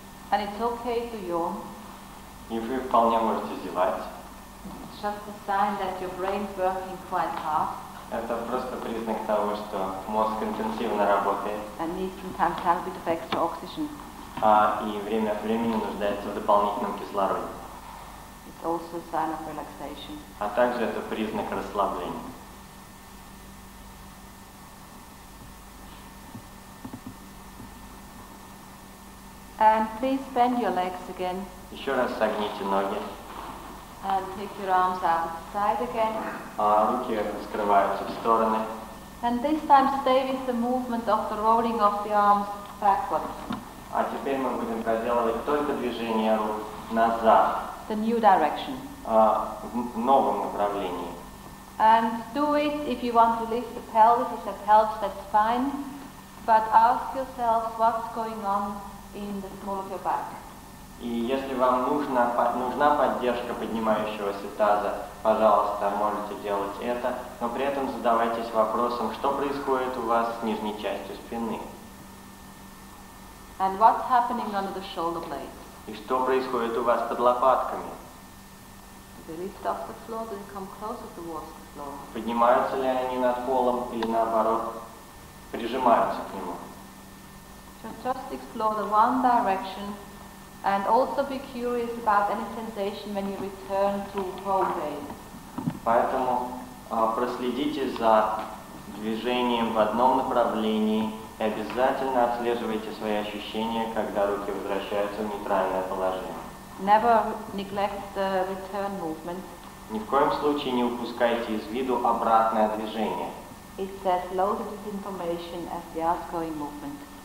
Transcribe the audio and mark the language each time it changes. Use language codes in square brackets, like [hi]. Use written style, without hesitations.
[en] And it's okay to yawn. [ru] И вы вполне можете зевать. [en] It's just a sign that your brain's working quite hard. [ru] Это просто признак того, что мозг интенсивно работает. [en] And needs sometimes a little bit of extra oxygen. [ru] И время от времени нуждается в дополнительном кислороде. [en] It's also a sign of relaxation. [ru] А также это признак расслабления. [en] And please bend your legs again. [ru] Еще раз согните ноги. [en] And take your arms out to the side again. [ru] Руки раскрываются в стороны. [en] And this time stay with the movement of the rolling of the arms backwards. [ru] А теперь мы будем проделывать только движение рук назад. [en] The new direction. [ru] В новом направлении. [en] And do it if you want to lift the pelvis. If that helps, that's fine. But ask yourself what's going on in the small of your back. [ru] И если вам нужна поддержка поднимающегося таза, пожалуйста, можете делать это, но при этом задавайтесь вопросом, что происходит у вас с нижней частью спины. [en] And what's happening under the shoulder blades? [ru] И что происходит у вас под лопатками? [en] Do they lift off the floor? Do they come closer towards the floor? [ru] Поднимаются ли они над полом или наоборот прижимаются к нему? [en] So just explore the one direction and also be curious about any sensation when you return to home base. [ru] Поэтому проследите за движением в одном направлении и обязательно отслеживайте свои ощущения, когда руки возвращаются в нейтральное положение. [en] Never neglect the return movement. [ru] Ни в коем случае не упускайте из виду обратное движение. [en] It's as loaded with information as the outgoing movement.